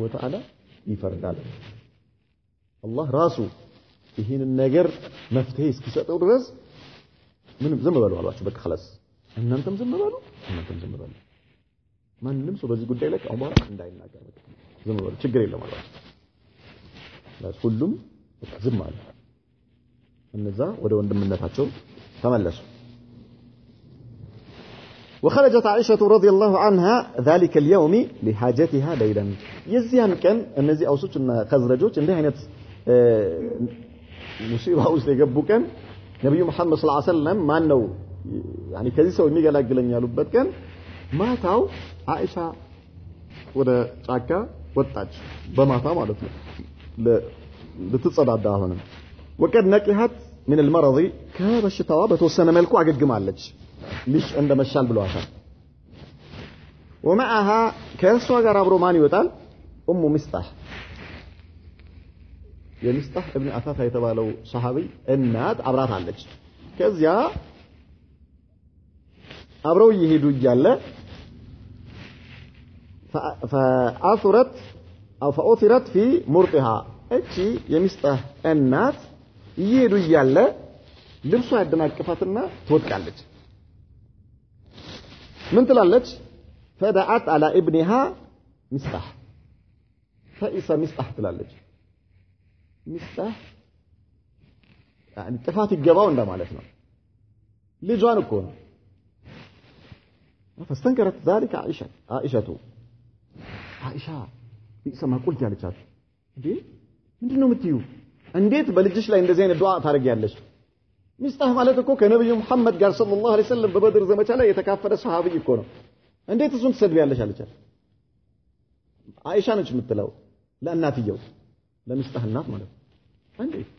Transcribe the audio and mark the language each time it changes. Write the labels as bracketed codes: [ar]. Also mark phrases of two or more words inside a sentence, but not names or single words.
[ar] وتعالى [am] ይፈርዳል አላህ ራሱ ይሄን ነገር መፍትሄ እስኪሰጠው ድረስ ምንም ዝም በሉ አሏቸው በቃ خلاص እናንተም ዝም በሉ እናንተም ዝም በሉ ማንንም ሰው በዚህ ጉዳይ ላይ አሁን እንዳይናገር በቃ ዝም በሉ ችግር የለም አሏቸው ሁሉም ዝም አሉ እነዛ ወደ ወንድምነታቸው ተመለሱ [ar] وخرجت عائشة رضي الله عنها ذلك اليوم لحاجتها ليلا يزيان كان [am] እነዚህ አውሶችና ኸዝረጆች እንደ አይነት ሙሲባ ውስጥ የገቡ ቀን ነብዩ መሐመድ [ar] صلى الله عليه وسلم [am] ማን ነው يعني ከዚህ ሰው የሚገላግለኝ ያሉበት ቀን ማታው አይሻ ወደ ጫካ ወጣች በማታ ማለት ነው ልትጸዳዳ ሆነ [ar] وقد نقحت من المرض [am] ከበሽታዋ በተወሰነ መልኩ አገግማለች ልጅ እንደመሻል ብለዋታል ومعها ከሷ ጋር አብሮ ማን ይወጣል ኡሙ ሚስጣህ የሚስጣህ ابن አፋፋ የተባለው ሱሐቢ እናት አብራት አለች ከዚያ አብረው ይሄዱ ይያለ [ar] فأثرت أو فأثرت في مرطها [am] እቺ የሚስጣህ እናት ይሄዱ ይያለ ልብሷ ያደናቀፋትና ትወድቃለች ምን ትላለች [ar] فدعت على ابنها مصطح فإسا مصطح [am] ትላለች [ar] مصطح يعني [am] ጥፋት ይገባው እንደማለት ነው ልጇን እኮ ነው [ar] فاستنكرت ذلك عائشة بئس ما قلت [am] ያለቻት እንዴ ምንድነው የምትዩ እንዴት በልጅሽ ላይ እንደዚህ አይነት ዱዓ ታረጋለሽ ሚስጣህ ማለት እኮ ከነብዩ መሐመድ ጋር [ar] صلى الله عليه وسلم [am] በበድር ዘመቻ ላይ የተካፈለ ሱሐቢ እኮ ነው እንዴት እሱን ትሰድቢያለሽ አለቻት አይሻ ነች የምትለው ለእናትየው ለሚስጣህ እናት ማለት እንዴ